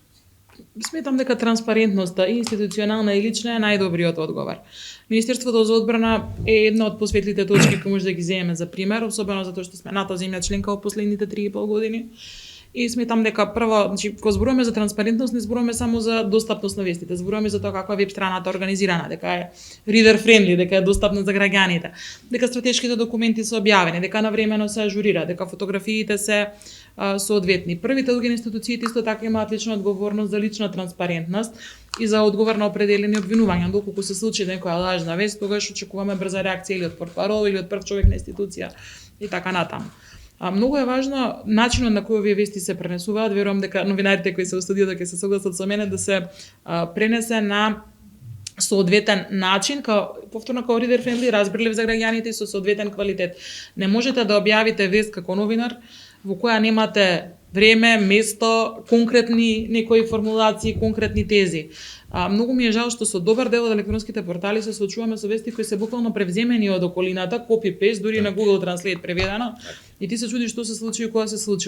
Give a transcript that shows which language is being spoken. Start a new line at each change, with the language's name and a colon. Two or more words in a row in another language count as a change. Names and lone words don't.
Macedonian: Сметам дека транспарентноста и институционална и лична е најдобриот одговор. Министерството за одбрана е една од посветлите точки кои може да ги земеме за пример, особено затоа што сме НАТО земја членка во последните 3,5 години. И сметам дека прво, значи, кога зборуваме за транспарентност, не зборуваме само за достапност на вестите, зборуваме за тоа каква веб страната е организирана, дека е
English: reader friendly,
Macedonian: дека е достапна за граѓаните, дека стратешките документи се објавени, дека навремено се ажурира, дека фотографиите се соодветни. Првите други институциите исто така имаат лична одговорност за лична транспарентност и за одговор на определени обвинувања. Доколку се случи некоја лажна вест, тогаш очекуваме брза реакција или од портпарол или од прв човек на институција и така натаму. Многу е важно начинот на кој овие вести се пренесуваат. Верувам дека новинарите кои се во студиото ќе се согласат со мене да се пренесе на соодветен начин, повторно како
English: reader friendly,
Macedonian: разбирлив за граѓаните и со соодветен квалитет. Не можете да објавите вест како новинар во која немате време, место, конкретни некои формулации, конкретни тези. Многу ми е жал што со добар дел од електронските портали се соочуваме со вести кои се буквално превземени од околината, copy-paste, дури на Google Translate преведено, и ти се чудиш што се случи и кога се случи.